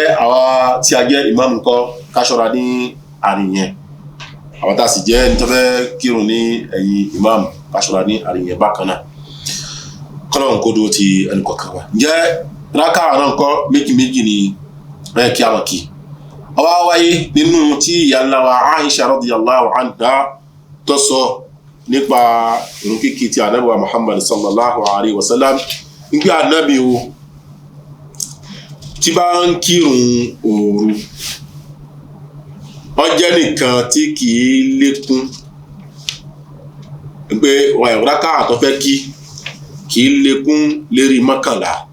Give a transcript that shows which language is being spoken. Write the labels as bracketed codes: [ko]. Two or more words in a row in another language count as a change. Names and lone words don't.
[yo] àwa tí a jẹ́ ìmáàmù kọ́ ká ṣọ́ra ní àárín yẹn àwọn tá a sì jẹ́ nítorí fẹ́ kírun ní ẹ̀yìn ìmáàmù ká ṣọ́ra ní àárín yẹn bákan náà kọ́lọ́run kó dúró ti ẹnì kọ̀ọ̀kan wa ǹjẹ́ rákà náà kọ́ méjì ni ẹ̀ kí àwọn kí ọwọ́ wáyé nínú tí ìyá ńlá wa Aisha [ar] رضي الله عنها [yo] tó sọ nípa ìrun kíkí ti ànábì wa Muhammad [ar] صلى الله عليه وسلم [yo] nígbà ànábì o tí bá ń kírun òru ó jẹ́ nìkan tí kìí lékún pé rákà tó fẹ́ kìí lékún lérí mọ́kànlá